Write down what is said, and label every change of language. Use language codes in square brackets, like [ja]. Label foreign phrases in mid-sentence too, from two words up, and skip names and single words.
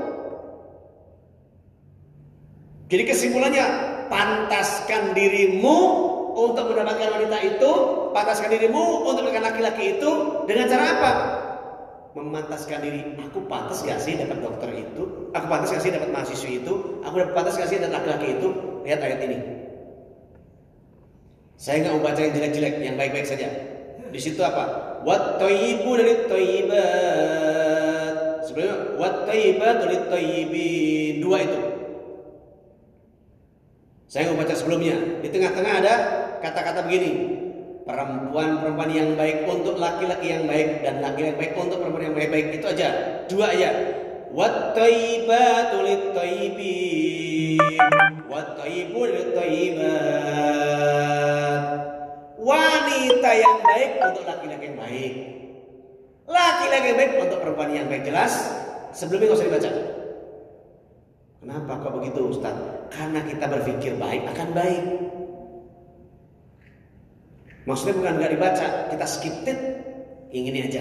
[id] Jadi kesimpulannya, pantaskan dirimu untuk mendapatkan wanita itu, pantaskan dirimu untuk mendapatkan laki-laki itu dengan cara apa? Memantaskan diri. Aku pantas gak sih dapat dokter itu? Aku pantas gak sih dapat mahasiswi itu? Aku pantas gak sih dapat laki-laki itu? Lihat ayat ini. Saya nggak mau baca yang jelek-jelek, yang baik-baik saja. Di situ apa? [ar] والطيبون للطيبات. Sebenarnya والطيبات للطيبين. [id] Dua itu. Saya mau baca sebelumnya. Di tengah-tengah ada kata-kata begini. Perempuan-perempuan yang baik untuk laki-laki yang baik dan laki-laki baik untuk perempuan yang baik-baik. Itu aja. Dua aja. [ar] والطيبات للطيبين. والطيبون للطيبات. [id] Wanita yang baik untuk laki-laki yang baik. Laki-laki yang baik untuk perempuan yang baik. Jelas? Sebelumnya nggak usah dibaca. Kenapa kok begitu Ustaz? Karena kita berpikir baik akan baik. Maksudnya bukan nggak dibaca, kita [en] skip it, [id] ingin aja.